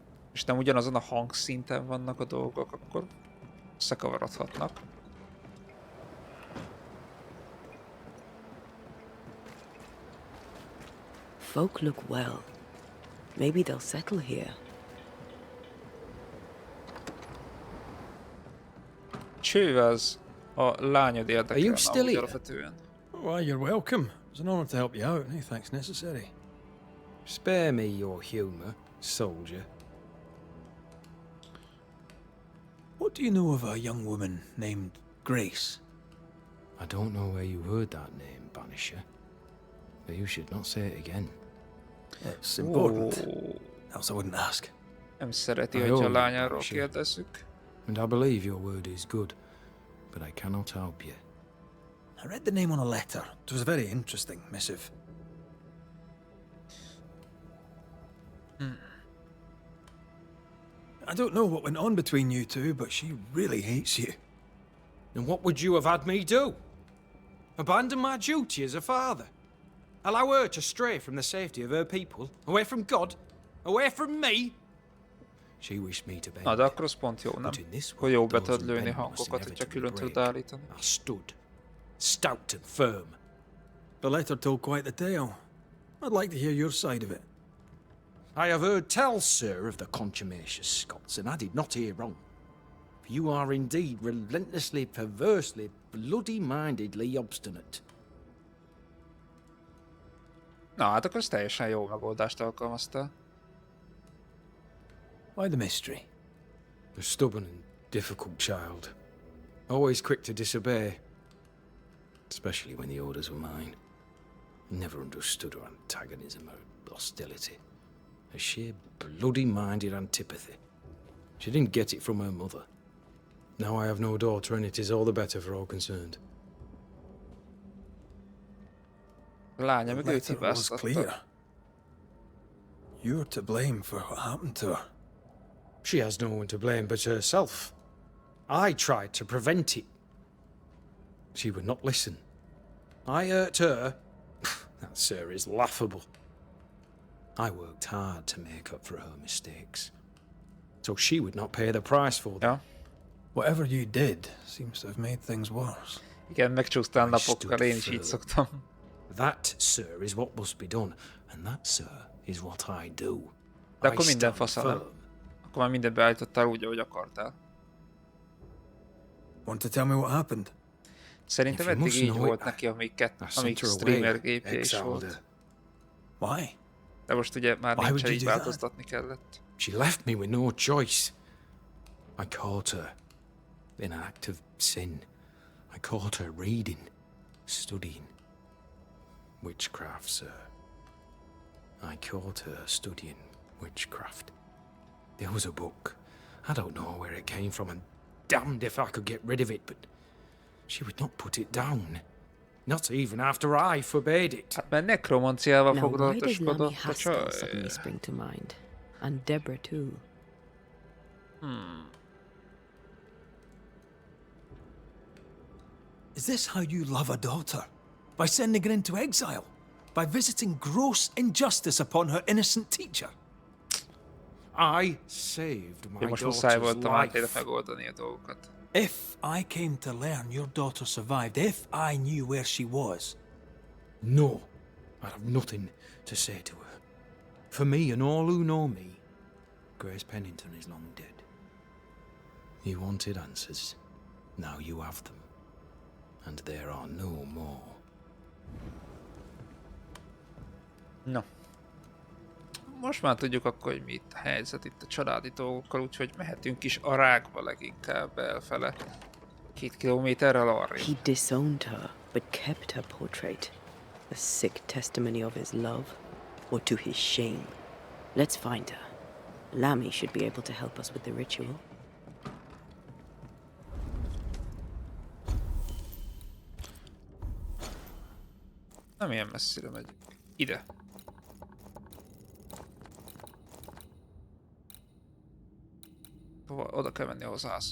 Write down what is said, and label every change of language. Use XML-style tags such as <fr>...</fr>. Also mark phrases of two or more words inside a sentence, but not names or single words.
<hu>és nem ugyanazon a hangszinten vannak a dolgok, akkor összekavarodhatnak.</hu> <en>Folk look well. Maybe they'll settle here.</en> <hu>Cső az a lányod érdekelne</hu> <en>still</en> <hu>amúgy</hu> <en>here?</en> <hu>alapvetően.</hu> <en>Why, you're welcome. It's an honor to help you out. Any thanks necessary. Spare me your humor, soldier. What do you know of a young woman named Grace? I don't know where you heard that name, Banisher. But you should not say it again. It's important.</en> <hu>Ó,</hu> <en>Else I wouldn't ask.</en> <hu>nem szereti,</hu> <en>I</en> <hu>hogy</hu> <en>owe</en> <hu>a</hu> <en>you,</en> <hu>lányáról</hu> <en>Banisher.</en> <hu>kérdezzük.</hu> <en>And I believe your word is good, but I cannot help you. I read the name on a letter. It was a very interesting missive. I don't know what went on between you two, but she really hates you. And what would you have had me do? Abandon my duty as a father? Allow her to stray from the safety of her people? Away from God? Away from me? She wished me to bend.</en> <hu>Na, de akkor az pont jó, nem?</hu> <en>But in this</en> <hu>Hogy jó</hu> <en>world,</en> <hu>be</hu> <en>those</en> <hu>tudod</hu> <en>who</en> <hu>lőni</hu> <en>bend must</en> <hu>hangokat, hogyha</hu> <en>inevitably</en> <hu>külön tudod</hu> <en>break.</en> <hu>állítani.</hu> <en>I stood, stout and firm. The letter told quite the tale. I'd like to hear your side of it. I have heard tell, sir, of the contumacious Scots, and I did not hear wrong. For you are indeed relentlessly, perversely, bloody-mindedly obstinate.</en> <hu>Na, hát akkor ez teljesen jó megoldást alkalmaztál.</hu> <en>Why the mystery? A stubborn and difficult child. Always quick to disobey. Especially when the orders were mine. Never understood her antagonism or hostility. A sheer bloody-minded antipathy. She didn't get it from her mother. Now I have no daughter, and it is all the better for all concerned.</en> <hu>A lánya</hu> <en>The</en> <hu>meg őt</hu> <en>letter was</en> <hu>hibáztatta.</hu> <en>clear. You're to blame for what happened to her. She has no one to blame but herself. I tried to prevent it. She would not listen. I hurt her. That, sir, is laughable. I worked hard to make up for her mistakes, so she would not pay the price for them.</en> <hu>Ja.</hu> <en>Whatever you did seems to have made things worse.</en> <hu>Igen, megcsúsztál napokkal, én is így szoktam.</hu> <en>That, sir, is what must be done, and that, sir, is what I do.</en> <hu>De</hu> <en>I</en> <hu>akkor minden</hu> <en>stand</en> <hu>fasza, nem?</hu> <en>firm.</en> <hu>Akkor már mindent beállítottál úgy, ahogy akartál.</hu> <en>Want to tell me what happened?</en> <hu>Szerintem</hu> <en>If you</en> <hu>eddig</hu> <en>must</en> <hu>így</hu> <en>know</en> <hu>volt</hu> <en>it,</en> <hu>neki, amíg</hu> <en>I sent her</en> <hu>streamer</hu> <en>away,</en> <hu>gépje is</hu> <en>exiled</en> <hu>volt.</hu> <en>her. Why?</en> <hu>De most ugye már</hu> <en>Why</en> <hu>nincs,</hu> <en>would you</en> <hu>így</hu> <en>do that?</en> <hu>változtatni kellett.</hu> <en>She left me with no choice. I caught her in an act of sin. I caught her reading, studying witchcraft, sir. I caught her studying witchcraft. There was a book. I don't know where it came from, and damned if I could get rid of it, but she would not put it down. Not even after I forbade it.</en> <hu>Hát mert nekromanciával</hu> <en>Now, why does Lamy</en> <hu>foglalatoskodott a</hu> <en>Haskell</en> <hu>csaj.</hu> <en>suddenly spring to mind? And Deborah too. Is this how you love a daughter? By sending her into exile? By visiting gross injustice upon her innocent teacher? I saved my</en> <hu>Én most muszáj</hu> <en>daughter's</en> <hu>voltam átére</hu> <en>life.</en> <hu>megoldani a dolgokat.</hu> <en>If I came to learn your daughter survived, if I knew where she was, No, I have nothing to say to her. For me and all who know me, Grace Pennington is long dead. You wanted answers. Now you have them. And there are no more. No.</en> <hu>Most már tudjuk akkor, hogy mi itt a helyzet itt a családi dolgokkal, úgyhogy mehetünk is a rákba leginkább elfele. 2 kilométerrel arrébb.</hu> <en>He disowned her, but kept her portrait. A sick testimony of his love, or to his shame. Let's find her. Lamy should be able to help us with the ritual.</en> <hu>Nem ilyen messzire megyünk. Ide. Oda kell menni ahhoz házhoz.</hu>